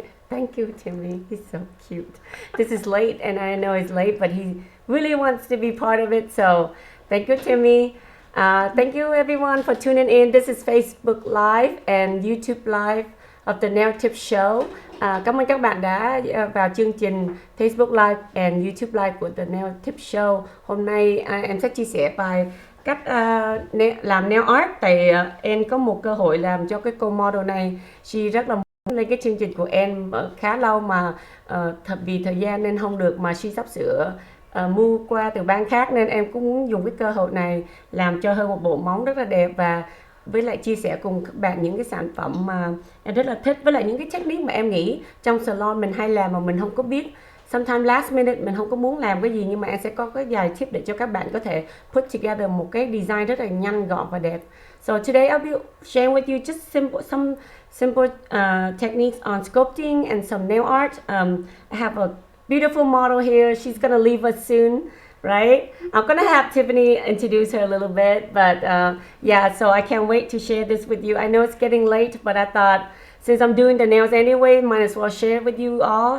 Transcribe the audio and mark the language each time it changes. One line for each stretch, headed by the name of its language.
English: Thank you, Timmy. He's so cute. This is late, and I know it's late, but he really wants to be part of it. So thank you, Timmy. Thank you, everyone, for tuning in. This is Facebook Live and YouTube Live of the Nail Tip Show.
Vietnamese: Cảm ơn các bạn đã vào chương trình Facebook Live and YouTube Live của The Nail Tip Show. Hôm nay em sẽ chia sẻ bài cách làm nail art. Tại em có một cơ hội làm cho cái cô model này. She rất là muốn lên cái chương trình của em khá lâu mà vì thời gian nên không được, mà she sắp sửa mua qua từ bang khác, nên em cũng muốn dùng cái cơ hội này làm cho her một bộ móng rất là đẹp, và với lại chia sẻ cùng các bạn những cái sản phẩm mà em rất là thích, với lại những cái technique mà em nghĩ trong salon mình hay làm mà mình không có biết. Sometimes last minute mình không có muốn làm cái gì, nhưng mà em sẽ có cái vài tip để cho các bạn có thể put together một cái design rất là nhanh gọn và đẹp.
English: So today I'll be sharing with you just some simple techniques on sculpting and some nail art. I have a beautiful model here. She's gonna leave us soon, right? I'm gonna have Tiffany introduce her a little bit, but yeah, so I can't wait to share this with you. I know it's getting late, but I thought since I'm doing the nails anyway, might as well share it with you all.